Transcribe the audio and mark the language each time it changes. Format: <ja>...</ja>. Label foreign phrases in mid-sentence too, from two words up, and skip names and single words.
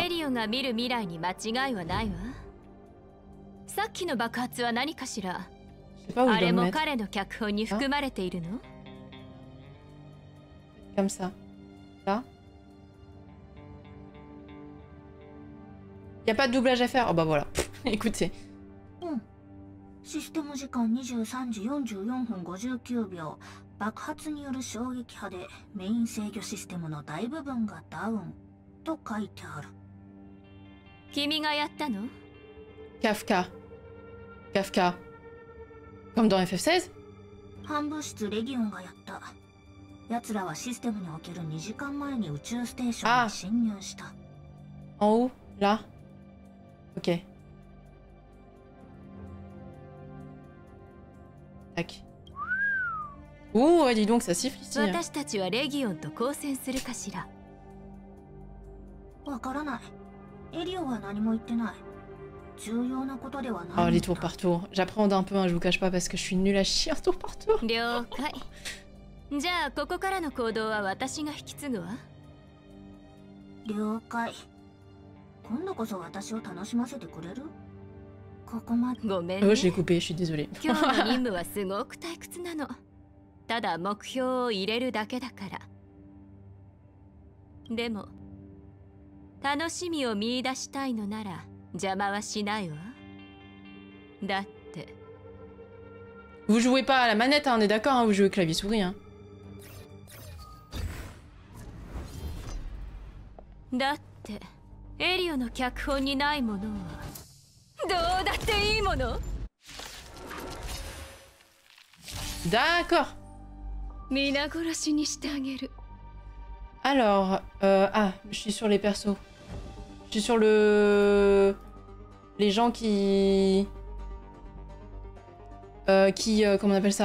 <fr>Je sais pas où je dois me mettre. Ah. Comme ça. Là. Y a pas de doublage à faire. Oh bah voilà. Écoutez.</fr> <ja>システム時間23時44分59秒爆発による衝撃波でメイン制御システムの大部分がダウンと書いてある。君がやったの？</ja> <fr>Kafka. Kafka. Comme dans FF16?</fr> <ja>反物質レギオンがやった。奴らはシステムにおける2時間前に宇宙ステーションに侵入した。</ja> <fr>En haut? Là? Ok. Tac. Ouh, dis donc, ça siffle ici. Hein. Oh, les tours par tour. J'appréhende un peu, hein, je vous cache pas, parce que je suis nulle à chier en tour par tour. Oh, je l'ai coupé, je suis désolée.</fr> <ja>ただ目標を入れるだけだから。でも楽しみを見出したいのなら邪魔はしないわ。だって。</ja> <fr>Vous jouez pas à la manette, hein, on est d'accord, hein, vous jouez clavier souris. Hein.</fr> <ja>だってエリオの脚本にないものはどうだっていいもの。</ja> <fr>D'accord. Alors, ah, je suis sur les persos. Je suis sur les gens qui... comment on appelle ça?</fr>